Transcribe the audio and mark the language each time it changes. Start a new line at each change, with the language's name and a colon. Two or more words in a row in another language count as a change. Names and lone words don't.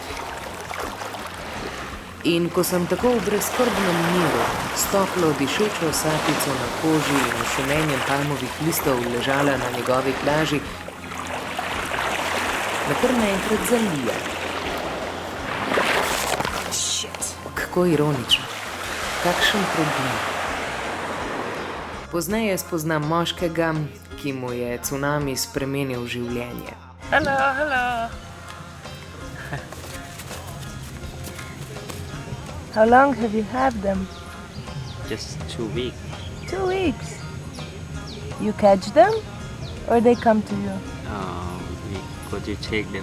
Slovenian: In ko sem tako v brezskrbnem miru, s toplo dišečo sapico na koži in šumenjem palmovih listov ležala na njegovi plaži, me kar naenkrat zalije. Kako ironično. Kakšen problem. Pozneje spoznam moškega, ki mu je cunami spremenil življenje.
English: Hello. How long have you had them? Just 2 weeks. 2 weeks. You catch them or they come to you? We go to take them.